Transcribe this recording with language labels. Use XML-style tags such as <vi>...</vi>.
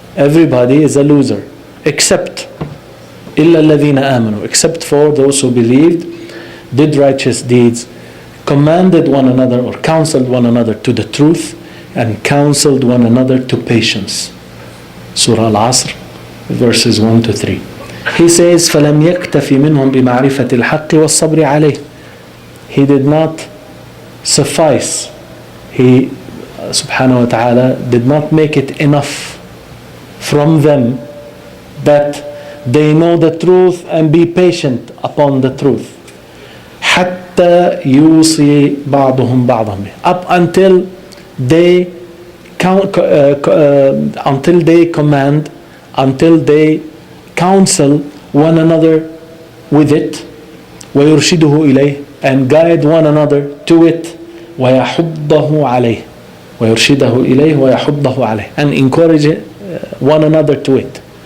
<en>Everybody is a loser, except</en> <ar>إِلَّا الَّذِينَ آمَنُوا,</ar> <en>except for those who believed, did righteous deeds, commanded one another or counseled one another to the truth, and counseled one another to patience. Surah Al-Asr, verses 1 to 3. He says,</en> <ar>فَلَمْ يَكْتَفِ مِنْهُمْ بِمَعْرِفَةِ الْحَقِّ وَالصَّبْرِ عَلَيْهِ.</ar> <en>He did not suffice. He, subhanahu wa ta'ala, did not make it enough from them that they know the truth and be patient upon the truth.</en> <ar>حتى يوصي بعضهم بعضهم,</ar> <en>up until they until they command, until they counsel one another with it,</en> <ar>ويرشده إليه,</ar> <en>and guide one another to it,</en> <ar>ويحضه عليه, ويرشده إليه ويحضه عليه,</ar> <en>and encourage one another to it.</en>